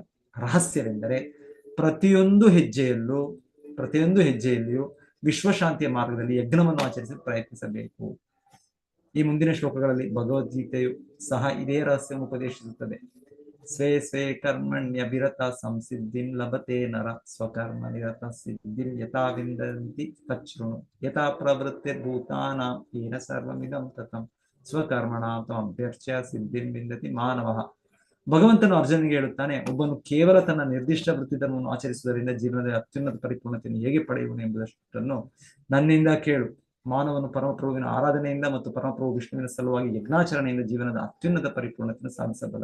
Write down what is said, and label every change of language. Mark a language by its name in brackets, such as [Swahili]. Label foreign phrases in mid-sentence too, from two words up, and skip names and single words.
[Kannada] ರಹಸ್ಯವೆಂದರೆ ಪ್ರತಿಯೊಂದು ಹೆಜ್ಜೆಯಲ್ಲಿಯೂ ವಿಶ್ವಶಾಂತಿಯ ಮಾರ್ಗದಲ್ಲಿ ಯಜ್ಞವನ್ನು ಆಚರಿಸಲು ಪ್ರಯತ್ನಿಸಬೇಕು. ಈ ಮುಂದಿನ ಶ್ಲೋಕಗಳಲ್ಲಿ ಭಗವದ್ಗೀತೆಯು ಸಹ ಇದೇ ರಹಸ್ಯವನ್ನು ಉಪದೇಶಿಸುತ್ತದೆ. [Sanskrit] ಸ್ವೇ ಸ್ವೇ ಕರ್ಮಣ್ಯಭಿರತ ಸಂಸಿದ್ಧಿಂ ಲಭತೆ ನರ ಸ್ವಕರ್ಮ ನಿರತ ಸಿದ್ಧಿಂ ಯಥಾ ವಿಂದಂತಿ ತಚ್ಛೃಣು ಯಥಾ ಪ್ರವೃತ್ತಿರ್ಭೂತಾನಾಂ ಯೇನ ಸರ್ವಮಿದಂ ತತಂ ಸ್ವಕರ್ಮಣಾಂ ತ್ವಂ ಅಭ್ಯರ್ಚ್ಯ ಸಿದ್ಧಿಂ ವಿಂದತಿ ಮಾನವಃ. [Kannada] ಭಗವಂತನು ಅರ್ಜುನನಿಗೆ ಹೇಳುತ್ತಾನೆ, ಒಬ್ಬನು ಕೇವಲ ತನ್ನ ನಿರ್ದಿಷ್ಟ ವೃತ್ತಿಧರ್ಮವನ್ನು ಆಚರಿಸುವುದರಿಂದ ಜೀವನದ ಅತ್ಯುನ್ನತ ಪರಿಪೂರ್ಣತೆಯನ್ನು ಹೇಗೆ ಪಡೆಯುವನು ಎಂಬುದಷ್ಟನ್ನು ನನ್ನಿಂದ ಕೇಳು. ಮಾನವನು ಪರಮಪ್ರಭುವಿನ ಆರಾಧನೆಯಿಂದ ಮತ್ತು ಪರಮಪ್ರಭು ವಿಷ್ಣುವಿನ ಸಲುವಾಗಿ ಯಜ್ಞಾಚರಣೆಯಿಂದ ಜೀವನದ ಅತ್ಯುನ್ನತ ಪರಿಪೂರ್ಣತೆಯನ್ನು ಸಾಧಿಸಬಲ್ಲ.